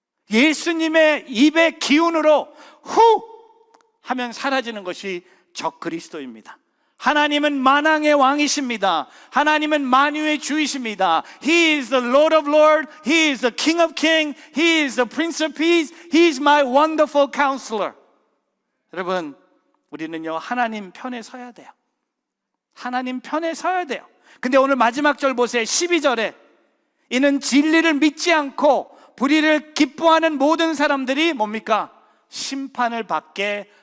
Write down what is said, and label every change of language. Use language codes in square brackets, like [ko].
[ko] 예수님의 입의 기운으로 후 하면 사라지는 것이 적 그리스도입니다. 하나님은 만왕의 왕이십니다. 하나님은 만유의 주이십니다. [en] He is the Lord of Lords. He is the King of Kings. He is the Prince of Peace. He is my wonderful counselor. [ko] 여러분, 우리는요, 하나님 편에 서야 돼요. 하나님 편에 서야 돼요. 근데 오늘 마지막 절 보세요. 12절에 이는 진리를 믿지 않고 불의를 기뻐하는 모든 사람들이 뭡니까? 심판을 받게